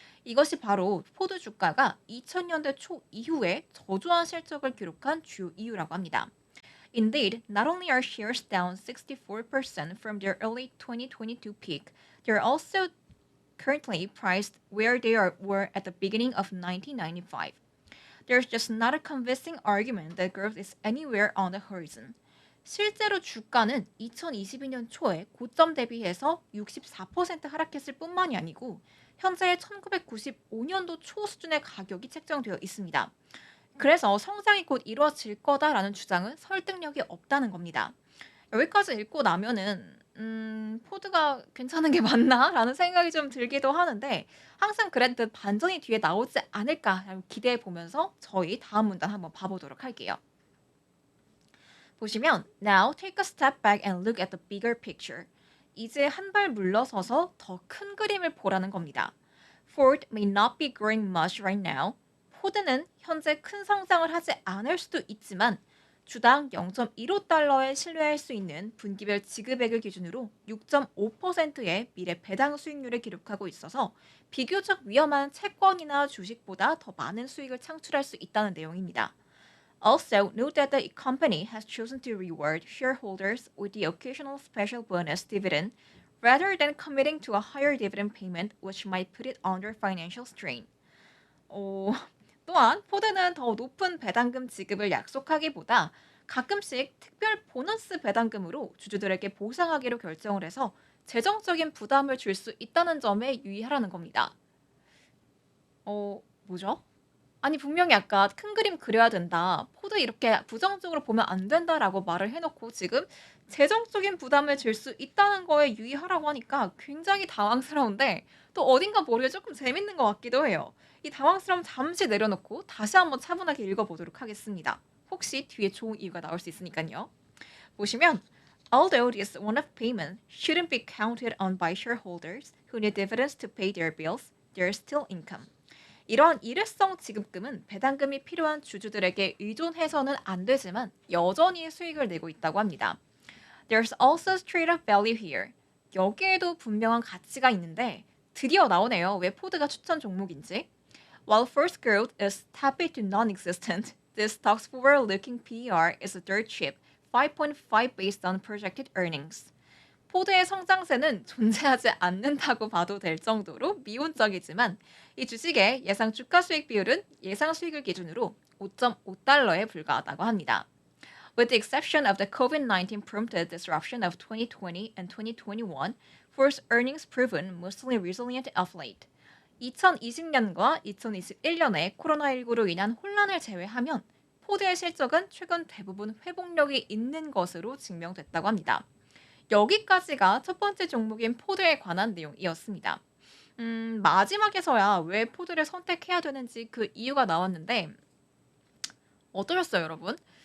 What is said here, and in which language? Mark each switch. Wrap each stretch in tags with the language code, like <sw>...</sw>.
<ko>이것이 바로 포드 주가가 2000년대 초 이후에 저조한 실적을 기록한 주요 이유라고 합니다.</ko> <en>Indeed, not only are shares down 64% from their early 2022 peak, they're also currently priced where were at the beginning of 1995. There's just not a convincing argument that growth is anywhere on the horizon.</en> <ko>실제로 주가는 2022년 초에 고점 대비해서 64% 하락했을 뿐만이 아니고 현재 1995년도 초 수준의 가격이 책정되어 있습니다. 그래서 성장이 곧 이루어질 거다라는 주장은 설득력이 없다는 겁니다. 여기까지 읽고 나면은 포드가 괜찮은 게 맞나?라는 생각이 좀 들기도 하는데 항상 그랬듯 반전이 뒤에 나오지 않을까 기대해 보면서 저희 다음 문단 한번 봐보도록 할게요. 보시면</ko> <en>Now take a step back and look at the bigger picture.</en> <ko>이제 한 발 물러서서 더 큰 그림을 보라는 겁니다.</ko> <en>Ford may not be growing much right now.</en> <ko>포드는 현재 큰 성장을 하지 않을 수도 있지만 주당 0.15달러에 신뢰할 수 있는 분기별 지급액을 기준으로 6.5%의 미래 배당 수익률을 기록하고 있어서 비교적 위험한 채권이나 주식보다 더 많은 수익을 창출할 수 있다는 내용입니다.</ko> <en>Also, note that the company has chosen to reward shareholders with the occasional special bonus dividend rather than committing to a higher dividend payment which might put it under financial strain.</en> <ko>또한 포드는 더 높은 배당금 지급을 약속하기보다 가끔씩 특별 보너스 배당금으로 주주들에게 보상하기로 결정을 해서 재정적인 부담을 줄 수 있다는 점에 유의하라는 겁니다. 뭐죠? 아니 분명히 아까 큰 그림 그려야 된다. 포드 이렇게 부정적으로 보면 안 된다라고 말을 해놓고 지금 재정적인 부담을 줄 수 있다는 거에 유의하라고 하니까 굉장히 당황스러운데 또 어딘가 모르게 조금 재밌는 것 같기도 해요. 이 당황스러움 잠시 내려놓고 다시 한번 차분하게 읽어보도록 하겠습니다. 혹시 뒤에 좋은 이유가 나올 수 있으니까요. 보시면</ko> <en>Although this one-off payment shouldn't be counted on by shareholders who need dividends to pay their bills, there's still income.</en> <ko>이런 일회성 지급금은 배당금이 필요한 주주들에게 의존해서는 안 되지만 여전히 수익을 내고 있다고 합니다.</ko> <en>There's also trade-off value here.</en> <ko>여기에도 분명한 가치가 있는데 드디어 나오네요. 왜 포드가 추천 종목인지.</ko> <en>While first growth is tepid to non-existent, this stock's forward-looking PER is dirt cheap, 5.5 based on projected earnings.</en> <ko>포드의 성장세는 존재하지 않는다고 봐도 될 정도로 미온적이지만 이 주식의 예상 주가 수익 비율은 예상 수익을 기준으로 5.5달러에 불과하다고 합니다.</ko> <en>With the exception of the COVID-19 prompted disruption of 2020 and 2021, Ford's earnings proven mostly resilient of late.</en> <ko>2020년과 2021년에 코로나19로 인한 혼란을 제외하면 포드의 실적은 최근 대부분 회복력이 있는 것으로 증명됐다고 합니다. 여기까지가 첫 번째 종목인 포드에 관한 내용이었습니다. 마지막에서야 왜 포드를 선택해야 되는지 그 이유가 나왔는데 어떠셨어요, 여러분?</ko>